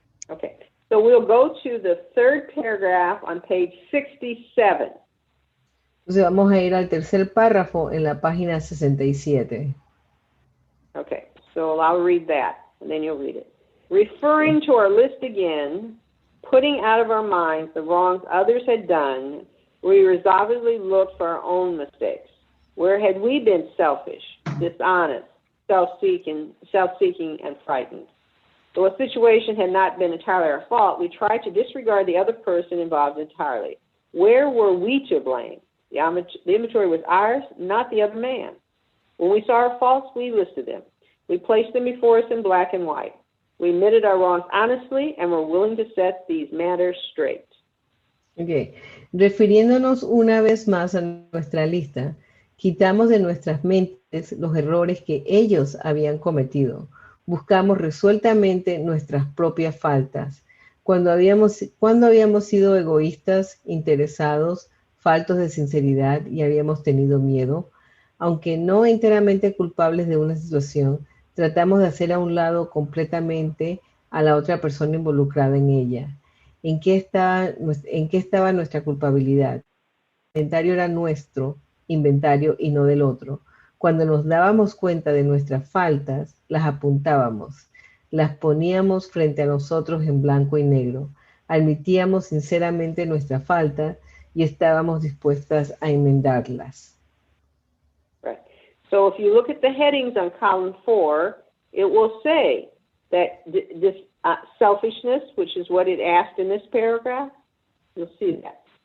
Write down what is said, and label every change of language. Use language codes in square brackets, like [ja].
[en] Okay, so we'll go to the third paragraph on page 67. [es] Entonces vamos a ir al tercer párrafo en la página 67. [en] Okay, so I'll read that, and then you'll read it. Referring to our list again, putting out of our minds the wrongs others had done, we resolutely looked for our own mistakes. Where had we been selfish, dishonest, self-seeking, and frightened? Though a situation had not been entirely our fault, we tried to disregard the other person involved entirely. Where were we to blame? The inventory was ours, not the other man. When we saw our faults, we listed them. We placed them before us in black and white. We admitted our wrongs honestly and were willing to set these matters straight. Okay. [es] Refiriéndonos una vez más a nuestra lista, quitamos de nuestras mentes los errores que ellos habían cometido. Buscamos resueltamente nuestras propias faltas. Cuando habíamos sido egoístas, interesados, faltos de sinceridad y habíamos tenido miedo, aunque no enteramente culpables de una situación, tratamos de hacer a un lado completamente a la otra persona involucrada en ella. ¿En qué estaba nuestra culpabilidad? El inventario era nuestro inventario y no del otro. Cuando nos dábamos cuenta de nuestras faltas, las apuntábamos, las poníamos frente a nosotros en blanco y negro, admitíamos sinceramente nuestra falta y estábamos dispuestas a enmendarlas. [en] Right. So if you look at the headings on column 4, it will say that this selfishness, which is what it asked in this paragraph, you'll see that.